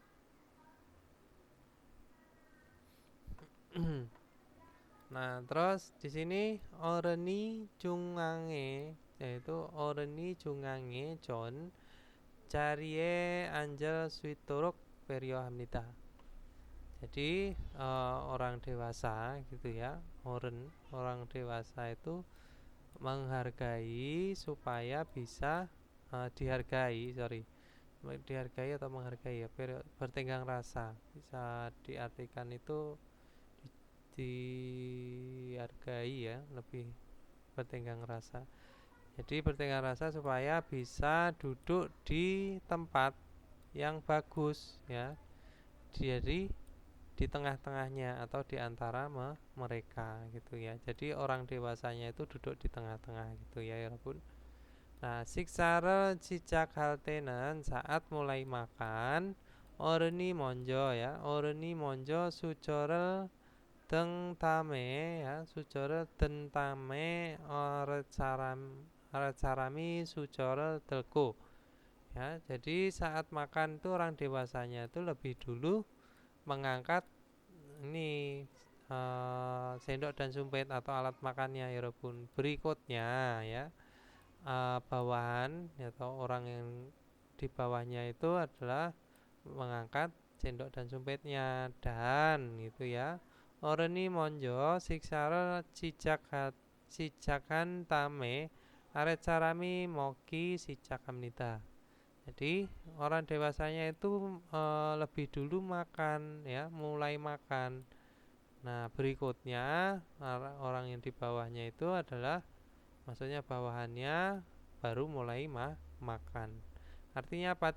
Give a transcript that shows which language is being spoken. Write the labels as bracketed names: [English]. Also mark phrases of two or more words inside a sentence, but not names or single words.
[Indonesian] Nah, terus di sini [Korean] 어른이 중앙에, yaitu 어른이 중앙에 전 자리에 앉을 수 있도록 배려합니다. [Indonesian] Jadi orang dewasa gitu ya, orang dewasa itu menghargai supaya bisa dihargai atau menghargai ya, bertenggang rasa, bisa diartikan itu dihargai ya, lebih bertenggang rasa. Jadi bertenggang rasa supaya bisa duduk di tempat yang bagus ya. Jadi di tengah-tengahnya atau di antara mereka gitu ya. Jadi orang dewasanya itu duduk di tengah-tengah gitu ya Yarabbun. Nah, [Korean] 식사를 시작할 때는 [Indonesian] saat mulai makan [Korean] 어른이 먼저 ya, 어른이 먼저 수저를 든 다음에 ya, 수저를 든 다음에 사람이 수저를 들고 ya. [Indonesian] Jadi saat makan itu orang dewasanya itu lebih dulu mengangkat ini sendok dan sumpit atau alat makannya ya Robun. Berikutnya ya bawahan atau orang yang di bawahnya itu adalah mengangkat sendok dan sumpitnya. Dan gitu ya, [Korean] 어른이 먼저 식사를 시작한 다음에 아랫사람이 먹기 시작합니다. [Indonesian] Jadi orang dewasanya itu lebih dulu makan ya, mulai makan. Nah, berikutnya orang yang di bawahnya itu adalah, maksudnya bawahannya baru mulai makan. Artinya apa?